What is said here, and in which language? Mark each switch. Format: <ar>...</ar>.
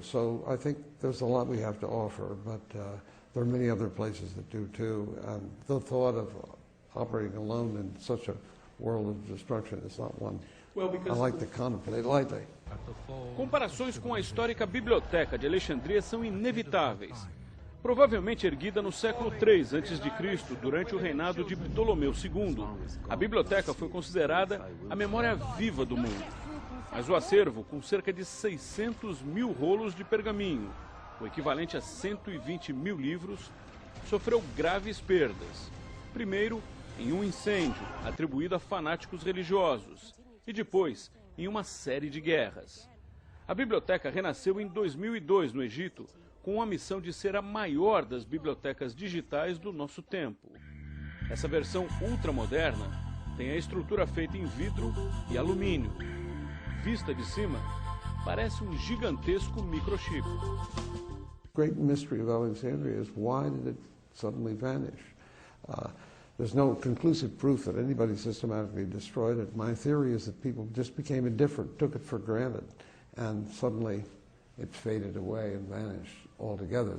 <en>So I think there's a lot we have to offer, but there are many other places that do too. And the thought of operating alone in such a world of destruction is not one I like to contemplate lightly.</en> <pt>Comparações com a histórica Biblioteca de Alexandria são inevitáveis. Provavelmente erguida no século III a.C., durante o reinado de Ptolomeu II, a biblioteca foi considerada a memória viva do mundo. Mas o acervo, com cerca de 600 mil rolos de pergaminho, o equivalente a 120 mil livros, sofreu graves perdas. Primeiro, em um incêndio atribuído a fanáticos religiosos, e depois em uma série de guerras. A biblioteca renasceu em 2002 no Egito, com a missão de ser a maior das bibliotecas digitais do nosso tempo. Essa versão ultramoderna tem a estrutura feita em vidro e alumínio. Vista de cima, parece um gigantesco microchip.</pt> <en>The great mystery of Alexandria is why did it suddenly vanish? There's no conclusive proof that anybody systematically destroyed it. My theory is that people just became indifferent, took it for granted, and suddenly it faded away and vanished altogether.</en>